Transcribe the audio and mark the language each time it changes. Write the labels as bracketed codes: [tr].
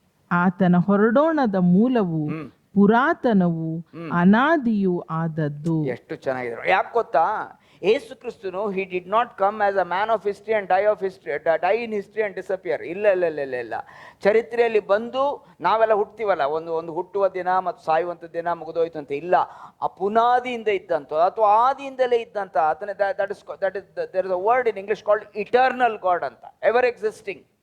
[kn] ಆತನ ಹೊರಡೋಣದ ಮೂಲವು ಪುರಾತನವು ಅನಾದಿಯೂ ಆದದ್ದು. ಎಷ್ಟು ಚೆನ್ನಾಗಿದೆ. ಯಾಕೆ ಗೊತ್ತಾ? [en] ಯೇಸು ಕ್ರಿಸ್ತನು he did not come as a man of history and die in history and disappear. [kn] ಇಲ್ಲ. ಚರಿತ್ರೆಯಲ್ಲಿ ಬಂದು ನಾವೆಲ್ಲ ಹುಟ್ಟುತ್ತೀವಲ್ಲ, ಒಂದು ಹುಟ್ಟುವ ದಿನ ಮತ್ತು ಸಾಯುವಂಥ ದಿನ ಮುಗಿದೋಯ್ತು ಅಂತ ಇಲ್ಲ. ಆ ಪುನಾದಿಯಿಂದ ಇದ್ದಂತ ಅಥವಾ ಆದಿಯಿಂದಲೇ ಇದ್ದಂತ ಆತನ [en] there is a word in English called eternal God ಅಂತ, ever existing.